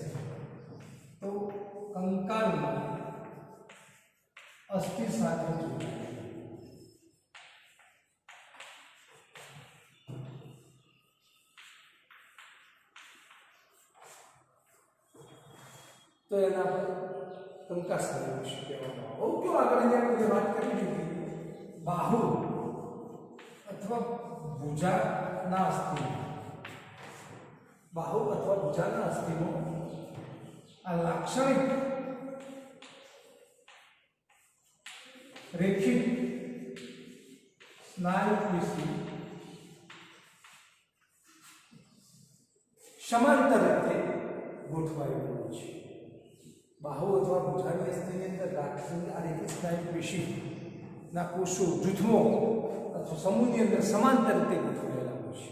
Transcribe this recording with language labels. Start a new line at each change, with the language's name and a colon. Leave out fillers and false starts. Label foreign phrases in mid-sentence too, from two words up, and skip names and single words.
Gujarati: તો કંકાલના અસ્થિ સાથે જોડાયેલી, તો એના પર કંકાલ સ્નાયુ પેશી કહેવામાં આવે. ઓકે, આગળ આપણે વાત કરી દીધી બાહુ અથવા ભુજાના અસ્થિનો, બાહુ અથવા ભુજાના અસ્થિનો આ લાક્ષણિક રેખિત સ્નાયુ પેશી સમાંતર રીતે ગોઠવાયેલું છે. બાહુ અથવા ભુજાની અસ્થિની અંદર લાક્ષણિક આ રેખિત સ્નાયુ પેશીના કોષો જૂથમો અથવા સમૂહની અંદર સમાંતર રીતે ગોઠવાયેલા હોય છે.